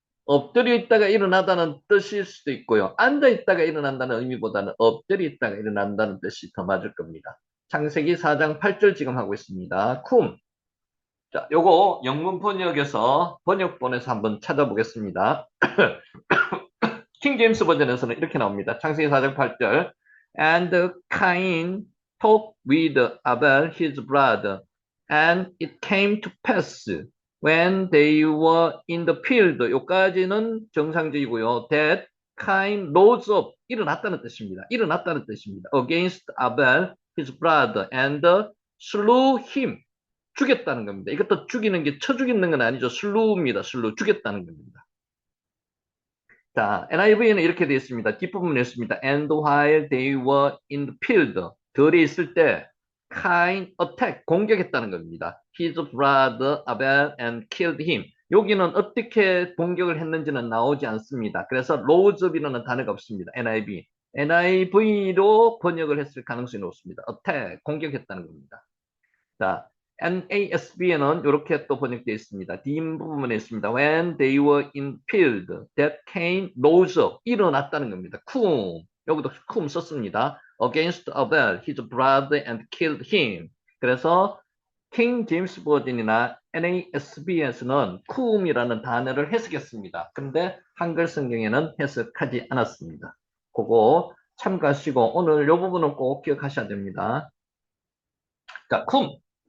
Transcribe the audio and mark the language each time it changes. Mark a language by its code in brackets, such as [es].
[ko] 엎드려 있다가 일어나다는 뜻일 수도 있고요. 앉아 있다가 일어난다는 의미보다는 엎드려 있다가 일어난다는 뜻이 더 맞을 겁니다. 창세기 4장 8절 지금 하고 있습니다. 쿰. 자, 요거 영문 번역에서 번역본에서 한번 찾아보겠습니다. 킹 제임스 버전에서는 이렇게 나옵니다. 창세기 4장 8절. [en] And Cain talked with Abel his brother, and it came to pass when they were in the field. [ko] 여기까지는 정상적이고요. [en] That Cain rose up. [ko] 일어났다는 뜻입니다. 일어났다는 뜻입니다. [en] Against Abel, his brother, and slew him. [ko] 죽였다는 겁니다. 이것도 죽이는 게 쳐 죽이는 건 아니죠. slew입니다. slew. 죽였다는 겁니다. 자, NIV에는 이렇게 되어 있습니다. 뒷부분에 있습니다. [en] And while they were in the field. [ko] 들에 있을 때 [en] Cain attack, [ko] 공격했다는 겁니다. [en] His brother Abel and killed him. [ko] 여기는 어떻게 공격을 했는지는 나오지 않습니다. 그래서 rose up이라는 단어가 없습니다. NIV. NIV로 번역을 했을 가능성이 높습니다. attack, 공격했다는 겁니다. 자, NASB에는 이렇게 또 번역되어 있습니다. 뒷부분에 있습니다. [en] When they were in field, that Cain rose up. [ko] 일어났다는 겁니다. 쿰. 여기도 쿰 썼습니다. [en] Against Abel, his brother, and killed him. [ko] 그래서 킹 제임스 버전이나 NASB에서는 쿰이라는 단어를 해석했습니다. 근데 한글 성경에는 해석하지 않았습니다. 그거 참고하시고 오늘 이 부분은 꼭 기억하셔야 됩니다. 자, 쿰.